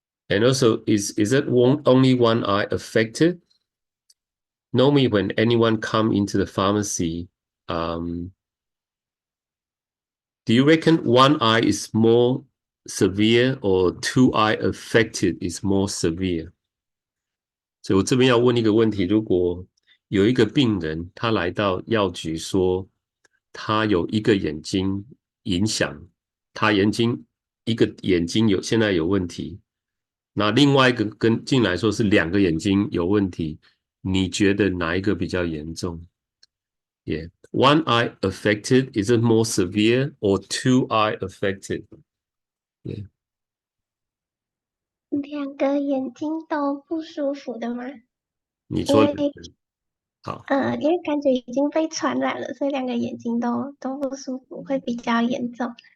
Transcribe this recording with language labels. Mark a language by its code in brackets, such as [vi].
[en] And also, is it only one eye affected? Normally, when anyone come into the pharmacy, um, do you reckon one eye is more severe or two eye affected is more severe? [zh] 所以我这边要问一个问题：如果有一个病人他来到药局说他有一个眼睛影响，他一个眼睛现在有问题，那另外一个跟进来说是两个眼睛有问题，你觉得哪一个比较严重？Yeah. [en] One eye affected, is it more severe or two eye affected? Yeah. [zh] 两个眼睛都不舒服的吗？你说因为好因为感觉已经被传染了，所以两个眼睛都不舒服，会比较严重。